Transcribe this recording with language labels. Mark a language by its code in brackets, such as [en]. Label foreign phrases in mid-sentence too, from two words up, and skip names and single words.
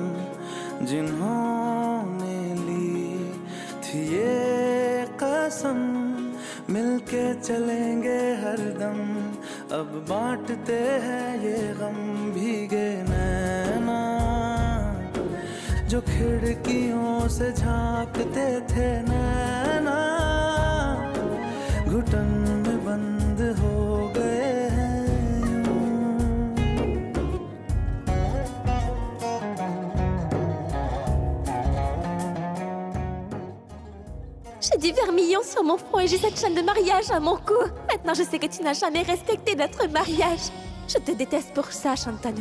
[hi] जिन्होंने ली थी ये कसम मिलके चलेंगे हरदम अब बांटते हैं ये गम भीगे नैना जो खिड़कियों से झांकते थे नैना घुटन में बंद हो गए हैं [fr] J'ai du vermillon sur mon front et j'ai cette chaîne de mariage à mon cou. Maintenant, je sais que tu n'as jamais respecté notre mariage. Je te déteste pour ça, Shantanu.